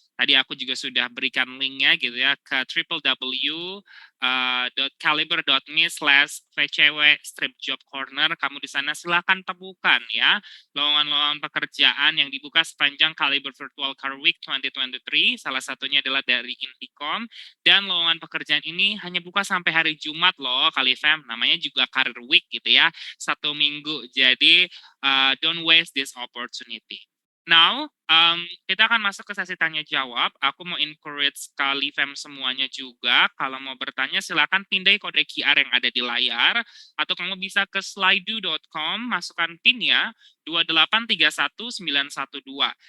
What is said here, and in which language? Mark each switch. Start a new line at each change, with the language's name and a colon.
Indonesian: Tadi aku juga sudah berikan linknya gitu ya ke www.caliber.me/vcw-job-corner. Kamu di sana silahkan temukan ya lowongan-lowongan pekerjaan yang dibuka sepanjang Caliber Virtual Career Week 2023. Salah satunya adalah dari Intikom. Dan lowongan pekerjaan ini hanya buka sampai hari Jumat loh, Khalifem. Namanya juga Career Week gitu ya, 1 minggu. Jadi
English: don't waste this opportunity.
Indonesian: Now, kita akan masuk ke sesi tanya jawab. Aku mau encourage Khalifem semuanya juga. Kalau mau bertanya, silakan pindai kode QR yang ada di layar. Atau kamu bisa ke slido.com, masukkan PIN-nya 2831912.